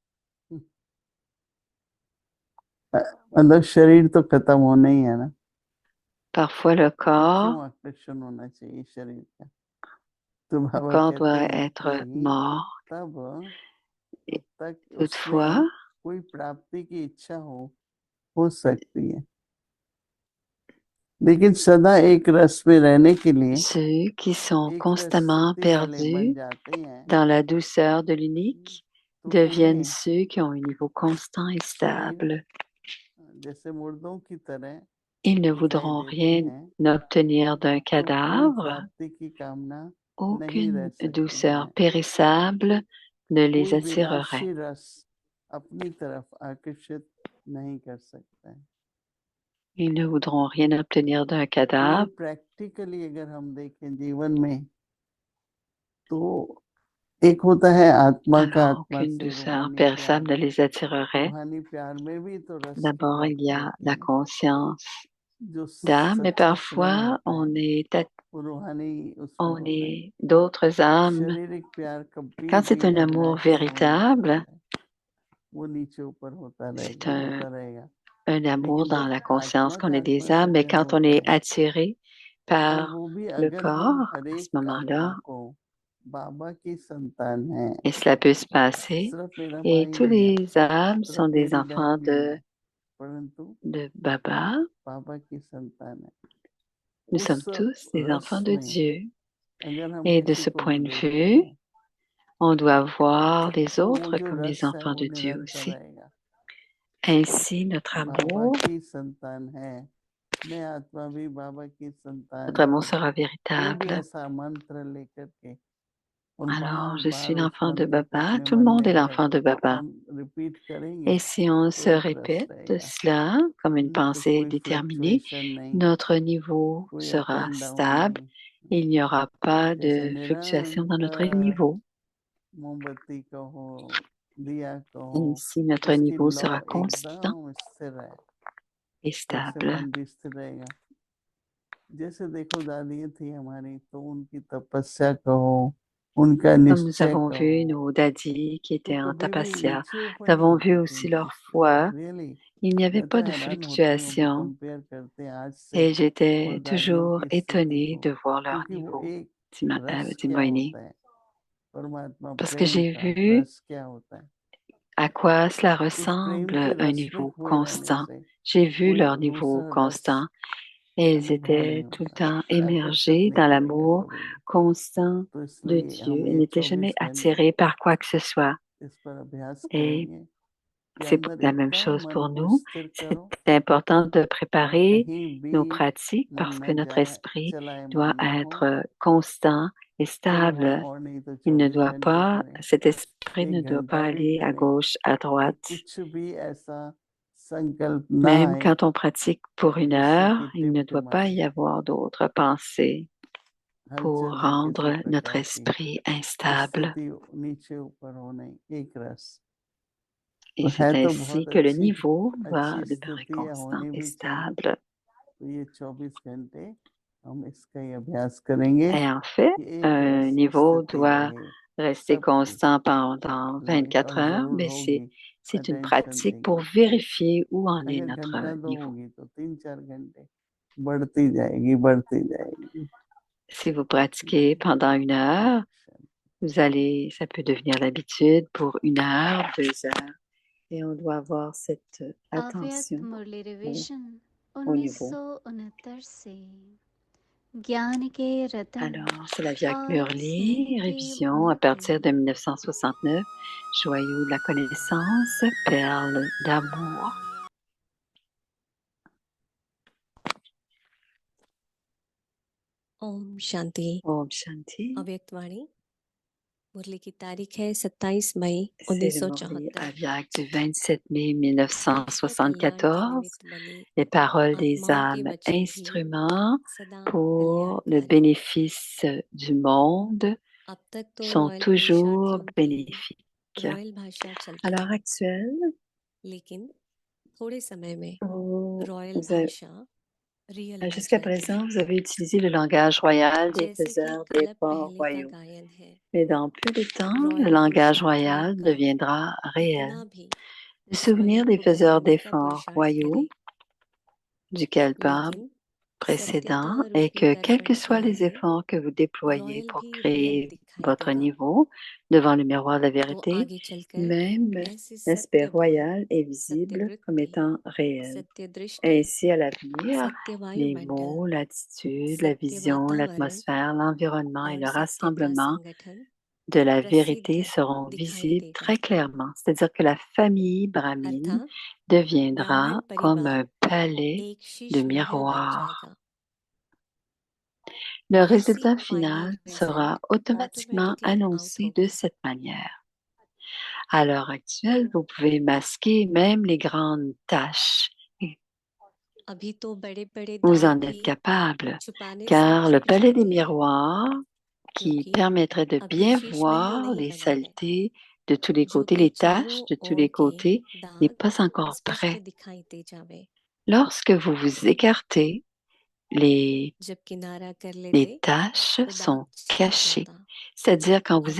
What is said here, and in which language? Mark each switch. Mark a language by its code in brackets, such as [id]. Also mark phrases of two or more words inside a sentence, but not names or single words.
[fr] Parfois, le corps doit être mort. Et toutefois, [hi] लेकिन सदा एक रस में रहने के लिए [fr] ceux qui sont constamment perdus dans la douceur de l'unique deviennent ceux qui ont un niveau constant et stable. Ils ne voudront rien obtenir d'un cadavre, aucune douceur périssable ne les [hi] कोई [fr] attirerait. [hi] विलासी रस अपनी तरफ आकर्षित नहीं कर सकता है। [fr] Ils ne voudront rien obtenir d'un [hi] तो ये [fr] cadavre. [hi] प्रैक्टिकली अगर हम देखें जीवन में, तो एक होता है आत्मा का [fr] Alors, [hi] आत्मा [fr] aucune [hi] से [fr] douceur [hi] रूहानी प्यार। [fr] périssable ne les attirerait. [hi] रूहानी प्यार में भी तो रस की [fr] D'abord, il y [hi] व्याप्ति [fr] a [hi] होती [fr] la [hi] है, [fr] conscience [hi] जो [fr] d'âme, mais [hi] सच्चा प्रेम [fr] parfois [hi] होता है, वो रूहानी उसमें [fr] on [hi] होता है। [fr] est d'autres âmes. [hi] शारीरिक प्यार कभी [fr] Quand c'est [hi] भी [fr] un amour [hi] अननेचुरल होने लगता [fr] véritable, [hi] है, वो नीचे ऊपर [fr] c'est [hi] होता रहेगा। [fr] un amour [hi] लेकिन [fr] dans [hi] जब [fr] la conscience [hi] आत्मा [fr] qu'on [hi] का [fr] est [hi] आत्मा [fr] des [hi] से [fr] âmes, mais [hi] प्रेम [fr] quand on [hi] होता [fr] est [hi] है, [fr] attiré [hi] और [fr] par [hi] वो भी [fr] le [hi] अगर हम [fr] corps, [hi] हर [fr] à ce [hi] एक आत्मा [fr] moment-là, [hi] को बाबा की संतान है, [fr] et cela peut se passer, [hi] सिर्फ मेरा [fr] et [hi] भाई [fr] tous [hi] नहीं है, [fr] les âmes [hi] सिर्फ [fr] sont des [hi] मेरी [fr] enfants [hi] बहन नहीं है, परंतु [fr] de Baba. [hi] बाबा की संतान है। [fr] Nous [hi] उस [fr] sommes tous des [hi] रस [fr] enfants de [hi] में [fr] Dieu. [hi] अगर हम [fr] Et de [hi] किसी [fr] ce [hi] को [fr] point [hi] भी [fr] de [hi] देखते [fr] vue, [hi] हैं, [fr] on doit voir les [hi] तो वो [fr] autres [hi] जो [fr] comme des [hi] रस है [fr] enfants [hi] वो [fr] de Dieu [hi] निरंतर [fr] aussi. [hi] रहेगा। [fr] Ainsi, notre [hi] बाबा [fr] amour, [hi] की संतान है, मैं आत्मा भी बाबा की संतान [fr] notre amour [hi] हूँ। [fr] sera [hi] कोई भी [fr] véritable. [hi] ऐसा मंत्र लेकर के और [fr] Alors, [hi] बार [fr] je [hi] बार [fr] suis [hi] उस [fr] l'enfant de [hi] मंत्र को [fr] Baba. [hi] अपने [fr] Tout le [hi] मन [fr] monde [hi] में [fr] est [hi] अगर [fr] l'enfant de Baba. [hi] हम रिपीट करेंगे [fr] Et si on [hi] तो [fr] se [hi] एक रस [fr] répète [hi] रहेगा, [fr] cela comme une [hi] उसमें [fr] pensée [hi] कोई [fr] déterminée, [hi] फ्लक्चुएशन नहीं, [fr] notre niveau [hi] कोई अप [fr] sera [en] and down [fr] stable. [hi] नहीं। [fr] Il n'y aura pas [hi] जैसे [fr] de fluctuation dans notre [hi] निरंतर [fr] niveau. [hi] मोमबत्ती कहो, दिया कहो, [fr] Ainsi, notre [hi] उसकी [fr] niveau [hi] लौ [fr] sera constant [hi] एकदम स्थिर है, [fr] et [hi] वैसे [fr] stable. [hi] मन भी स्थिर रहेगा। जैसे देखो दादी थी हमारी, तो उनकी तपस्या कहो, उनका [fr] Comme nous [hi] निश्चय [fr] avons vu [hi] कहो, [fr] nos dadis qui [hi] तो [fr] étaient en [hi] कभी भी [fr] tapasya, [hi] नीचे ऊपर [fr] nous [hi] नहीं [fr] avons vu [hi] होती थी [fr] aussi [hi] उनकी [fr] leur [hi] स्पिरिट, [fr] foi. [hi] रियली। [fr] Il n'y avait [hi] मैं तो [fr] pas de [hi] हैरान होती हूँ अभी [fr] fluctuation [hi] कंपेयर करते हैं आज से [fr] et [hi] और [fr] j'étais [hi] दादियों [fr] toujours [hi] की स्थिति [fr] étonnée [hi] को, [fr] de voir leur [hi] क्योंकि वो [fr] niveau, [hi] एक रस [fr] dit [hi] क्या [fr] Moini, [hi] होता है, परमात्मा [fr] parce que [hi] प्रेम [fr] j'ai [hi] का [fr] vu [hi] रस क्या होता है। [fr] à quoi cela [hi] उस प्रेम के [fr] ressemble un [hi] रस में [fr] niveau [hi] खोए रहने [fr] constant. [hi] से [fr] J'ai vu [hi] कोई [fr] leur niveau [hi] दूसरा रस [fr] constant et ils [hi] अनुभव [fr] étaient [hi] नहीं [fr] tout le [hi] होता, [fr] temps [hi] आकर्षित [fr] émergés [hi] नहीं [fr] dans [hi] करेगा [fr] l'amour [hi] कभी भी। [fr] constant [hi] तो [fr] de [hi] इसलिए [fr] Dieu [hi] हम [fr] et [hi] ये [fr] n'étaient jamais [hi] 24 घंटे [fr] attirés par quoi que ce soit. [hi] इस पर अभ्यास [fr] Et [hi] करेंगे कि [fr] c'est [hi] अंदर [fr] la même [hi] एकदम [fr] chose [hi] मन [fr] pour [hi] को [fr] nous. [hi] स्थिर [fr] C'est [hi] करो [fr] important de [hi] और [fr] préparer [hi] कहीं भी [fr] nos pratiques [hi] मन [fr] parce que [hi] न [fr] notre [hi] जाए, [fr] esprit doit [hi] चलायमान न हो। [fr] être constant et [hi] चलो हाँ, [fr] stable. [hi] और नहीं तो [fr] Il ne [hi] 24 [fr] doit [hi] घंटे [fr] pas, [hi] करें, [fr] cet esprit ne [hi] एक [fr] doit pas [hi] घंटा भी [fr] aller à [hi] करें, [fr] gauche, à [hi] कि [fr] droite. [hi] कुछ भी ऐसा संकल्प ना [fr] Même [hi] आए [fr] quand on pratique pour une [hi] जिससे [fr] heure, [hi] कि [fr] il ne doit pas [hi] टिमटिमाए, [fr] y avoir d'autres pensées pour [hi] हलचल हो किसी [fr] rendre notre [hi] प्रकार की, [fr] esprit instable. [hi] स्थिति नीचे ऊपर हो नहीं, एक रस। [fr] Et [hi] तो [fr] c'est [hi] है तो [fr] ainsi [hi] बहुत [fr] que le [hi] अच्छी [fr] niveau va [hi] अच्छी [fr] demeurer [hi] स्थिति है, [fr] constant [hi] होनी [fr] et [hi] भी चाहिए। [fr] stable. [hi] तो ये 24 घंटे हम इसका ही अभ्यास करेंगे [fr] Et en fait, [hi] कि एक [fr] un [hi] रस [fr] niveau [hi] स्थिति [fr] doit [hi] रहे [fr] rester [hi] सबकी, [fr] constant pendant [hi] लेकिन [fr] 24 [hi] और [fr] heures, [hi] जरूर [fr] mais [hi] होगी, [fr] c'est une [hi] अटेंशन [fr] pratique pour [hi] देंगे। [fr] vérifier où en est [hi] अगर [fr] notre [hi] घंटा दो [fr] niveau. [hi] होगी तो 3-4 घंटे बढ़ती जाएगी, बढ़ती जाएगी। [fr] Si vous pratiquez pendant une heure, ça peut devenir l'habitude pour une heure, 2 heures, et on doit avoir cette [hi] अव्यक्त [fr] attention [hi] मुरली रिविजन [fr] au niveau. [hi] 1969 से ज्ञान के रतन [fr] Alors, c'est la Via [hi] और स्नेह [fr] Murli, [hi] के [fr] révision à [hi] मोती [fr] partir de 1969, joyau de la connaissance, perle d'amour. [hi] ओम शांति। ओम शांति. अव्यक्त वाणी मुरली की तारीख है 27 मई [fr] C'est le Murli [hi] 1974। [fr] Aviak du 27 mai [hi] विश्व कल्याण के [fr] 1974. [hi] निमित्त बने [fr] Les paroles des [hi] आत्माओं के [fr] âmes, [hi] वचन भी [fr] instruments [hi] सदा [fr] pour le [hi] कल्याणकारी। [fr] bénéfice du monde, [hi] अब तक तो [fr] sont [hi] रॉयल [fr] toujours [hi] पुरुषार्थियों की [fr] bénéfiques. [hi] रॉयल भाषा [fr] À [hi] चलती [fr] l'heure [hi] है, [fr] actuelle, [hi] लेकिन थोड़े समय में [fr] vous- [hi] रॉयल [fr] vous avez- [hi] भाषा रियल बन [fr] jusqu'à [hi] जाएगी। [fr] présent, vous avez utilisé le langage royal des [hi] जैसे कि [fr] faiseurs [hi] कल्प [fr] d'efforts [hi] पहले का [fr] royaux. [hi] गायन है, [fr] Mais dans peu de temps, le [hi] रॉयल [fr] langage [hi] पुरुषार्थियों [fr] royal [hi] का [fr] deviendra réel. [hi] कितना भी [fr] Le souvenir [hi] स्वयं [fr] des [hi] को [fr] faiseurs [hi] बढ़ाने का [fr] d'efforts [hi] पुरुषार्थ [fr] royaux [hi] करे, [fr] du Kalpa [hi] लेकिन [fr] précédent [hi] सत्यता [fr] est [hi] रूपी [fr] que, quels [hi] दर्पण [fr] que [hi] के [fr] soient les [hi] आगे [fr] efforts que vous déployez [hi] रॉयल [fr] pour [hi] भी रियल [fr] créer [hi] दिखाई [fr] votre [hi] देगा। [fr] niveau devant le miroir de la [hi] तो [fr] vérité, [hi] आगे चलकर [fr] même [hi] ऐसे [fr] l'aspect [hi] सत्य [fr] royal est [hi] सत्य [fr] visible comme [hi] वृत्ति, [fr] étant réel. [hi] सत्य दृष्टि, [fr] Ainsi, à l'avenir, [hi] सत्य [fr] les [hi] वायुमंडल, [fr] mots, l'attitude, la [hi] सत्य [fr] vision, [hi] वातावरण [fr] l'atmosphère, l'environnement et [hi] और [fr] le [hi] सत्यता [fr] rassemblement [hi] संगठन [fr] de la [hi] प्रसिद्ध [fr] vérité seront [hi] दिखाई [fr] visibles [hi] देगा। [fr] très clairement. C'est-à-dire que la famille brahmine [hi] अर्थात [fr] deviendra [hi] ब्राह्मण [fr] comme [hi] परिवार [fr] un palais [hi] एक [fr] de [hi] शीश महल बन [fr] miroirs. [hi] जाएगा। [fr] Le [hi] ऐसी [fr] résultat [hi] फाइनल [fr] final [hi] रिजल्ट [fr] sera automatiquement [en] automatically out [fr] annoncé de [hi] होगी। [fr] cette manière. À l'heure actuelle, vous pouvez masquer même les grandes taches. [hi] अभी तो बड़े-बड़े [fr] Vous [hi] दाग [fr] en êtes [hi] भी [fr] capable, [hi] छुपाने से [fr] car le [hi] छुप [fr] palais des [hi] जाते हैं [fr] miroirs, qui [hi] क्योंकि [fr] permettrait de [hi] अभी [fr] bien [hi] शीश महल [fr] voir [hi] नहीं [fr] les [hi] बना है [fr] saletés de tous les [hi] जो [fr] côtés, [hi] कि [fr] les taches [hi] चारों [fr] de tous [hi] ओर [fr] les [hi] के [fr] côtés, n'est [hi] दाग [fr] pas encore [hi] स्पष्ट [fr] prêt. [hi] दिखाई दे जावे [fr] Lorsque vous vous écartez, les [hi] जब किनारा कर [fr] les [hi] लेते [fr] taches [hi] तो दाग [fr] sont [hi] छिप [fr] cachées. [hi] जाता [fr] C'est-à-dire qu'en vous